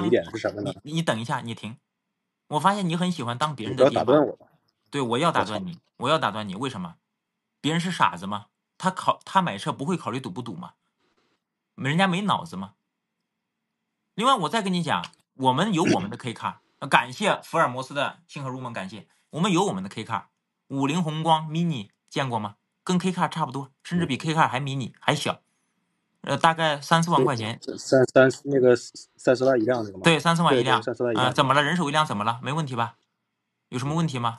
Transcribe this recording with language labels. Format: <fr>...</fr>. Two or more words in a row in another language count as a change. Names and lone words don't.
<zh>你等一下，你停。我發現你很喜歡當別人的爹媽。不要打斷我吧。對，我要打斷你，為什麼？別人是傻子嗎？他買車不會考慮堵不堵嗎？人家沒腦子嗎？另外，我再跟你講，我們有我們的 K car，感謝福爾摩斯的星河入夢，感謝我们有我们的 K car，50宏光 mini 见过吗？跟 K car 差不多，甚至比 K car 还 mini 还小，大概3-4万块钱。那个3-4万一辆那个吗？对，3-4万一辆。 3-4万一辆。怎么了？人手一辆怎么了？没问题吧？有什么问题吗？</zh>